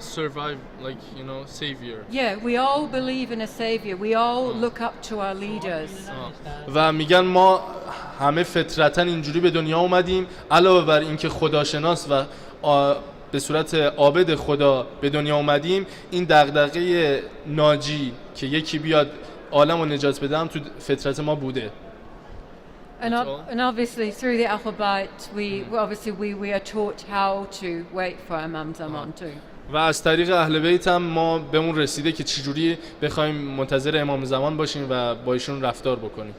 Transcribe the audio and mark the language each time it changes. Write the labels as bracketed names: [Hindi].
[English] survive, like, you know, savior. Yeah, we all believe in a savior. We all look up to our leaders. [Persian] و میگن ما همه فطرتاً اینجوری به دنیا اومدیم، علاوه بر اینکه خداشناس و به صورت عابد خدا به دنیا اومدیم، این دغدغه ناجی که یکی بیاد عالم رو نجات بده هم تو فطرت ما بوده. [English] And obviously through the alphabet we are taught how to wait for Imam Zaman too. [Persian] و از طریق اهل بیت هم ما بهمون رسیده که چجوری بخوایم منتظر امام زمان باشیم و با ایشون رفتار بکنیم.